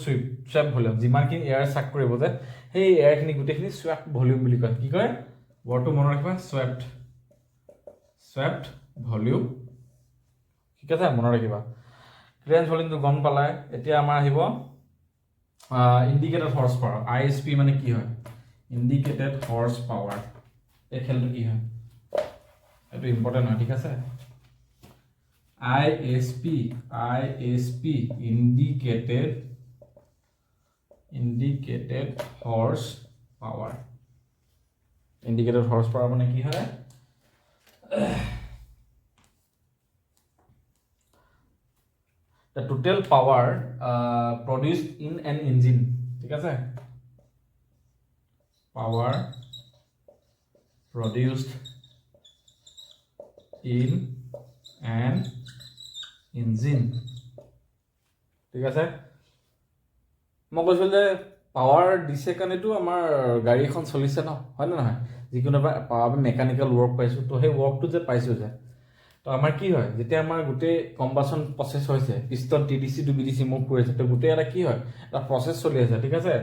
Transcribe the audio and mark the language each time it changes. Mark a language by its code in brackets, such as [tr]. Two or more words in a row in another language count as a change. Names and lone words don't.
[en] swept volume [as] যিমানখিনি এয়াৰ চাক কৰিব যে সেই এয়াৰখিনি গোটেইখিনি [en] swept volume [as] বুলি কয় কি কয় ৱৰ্ডটো মনত ৰাখিবা [en] swept volume [as] ঠিক আছে মনত ৰাখিবা [en] clearance volume [as] গম পালাই এতিয়া আমাৰ আহিব [en] indicated horse power [as] ISP মানে কি হয় [en] indicated horse power [as] এই খেলটো কি হয় এইটো ইম্পৰ্টেণ্ট হয় ঠিক আছে ISP [en] indicated horsepower [as] মানে কি হয় [en] the total power produced in an engine [as] ঠিক আছে [en] power produced in an engine [as] ঠিক আছে মই কৈছিলোঁ যে পাৱাৰ দিছে কাৰণেতো আমাৰ গাড়ী এখন চলিছে ন, হয়নে নহয়? যিকোনো পাৱাৰ [en] mechanical work [as] পাইছোঁ, তো সেই ৱৰ্কটো যে পাইছোঁ যে, তো আমাৰ কি হয়, যেতিয়া আমাৰ গোটেই [en] combustion process [as] হৈছে, পিষ্টন [en] TDC to BDC move [as] কৰিছে, তো গোটেই এটা কি হয়, এটা প্ৰচেছ চলি আছে, ঠিক আছে?